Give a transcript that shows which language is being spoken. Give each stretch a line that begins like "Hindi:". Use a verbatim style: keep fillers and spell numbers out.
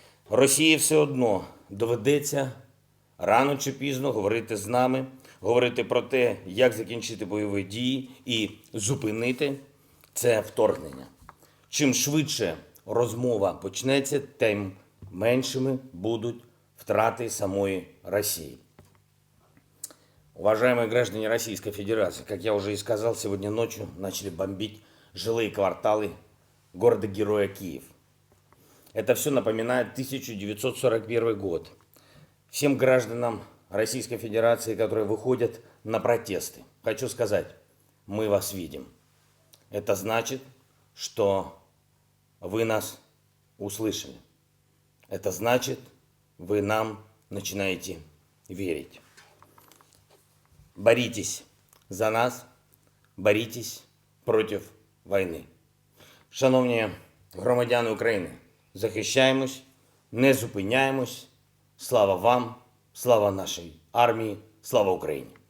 Ukrainian: Росії все одно доведеться рано чи пізно говорити з нами, говорити про те, як закінчити бойові дії і зупинити це вторгнення. Чим швидше розмова почнеться, тим меншими будуть втрати самої Росії.
Russian: Уважаемые граждане Российской Федерации, как я уже и сказал, сегодня ночью начали бомбить жилые кварталы города-героя Киев. Это все напоминает тысяча девятьсот сорок первый год. Всем гражданам Российской Федерации, которые выходят на протесты. Хочу сказать, мы вас видим. Это значит, что вы нас услышали. Это значит, вы нам начинаете верить. Боритесь за нас, боритесь против войны.
Ukrainian: Шановні громадяни України, захищаємось, не зупиняємось. Слава вам! Слава нашій армії! Слава Україні!